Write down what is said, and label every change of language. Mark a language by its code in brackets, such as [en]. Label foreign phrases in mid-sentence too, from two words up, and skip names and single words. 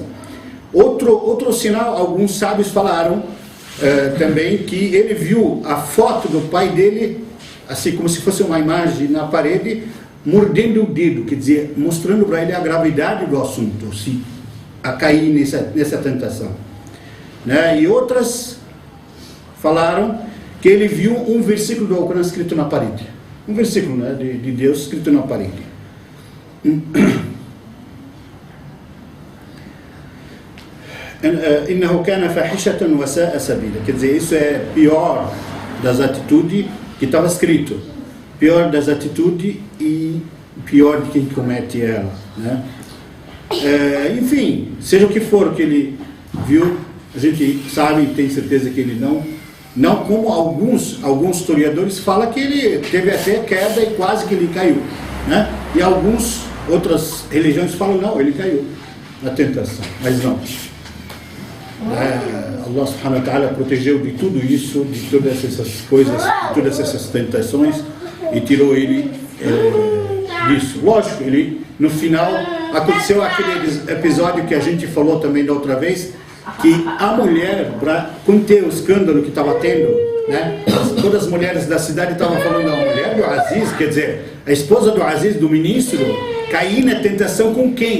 [pt] Outro sinal, alguns sábios falaram também que ele viu a foto do pai dele, assim como se fosse uma imagem na parede, mordendo o dedo, quer dizer, mostrando para ele a gravidade do assunto, se a cair nessa tentação, né? E outras falaram que ele viu um versículo do Alcorão escrito na parede, um versículo, né, de Deus escrito na parede. [ar] إنه كان فاحشة وساء سبيلا, [pt] quer dizer, isso é pior das atitudes que estava escrito, pior das atitudes e pior de quem comete ela, né? Enfim, seja o que for que ele viu, a gente sabe e tem certeza que ele não como alguns historiadores falam que ele teve até queda e quase que ele caiu, né? E outras religiões falam não, ele caiu na tentação, mas não. Allah [ar] سبحانه وتعالى [pt] protegeu de tudo isso, de todas essas coisas, de todas essas tentações, e tirou ele disso. Lógico, ele no final aconteceu aquele episódio que a gente falou também da outra vez, que a mulher, para conter o escândalo que estava tendo, né, todas as mulheres da cidade estavam falando, a mulher do Aziz, quer dizer, a esposa do Aziz, do ministro, cair na tentação com quem?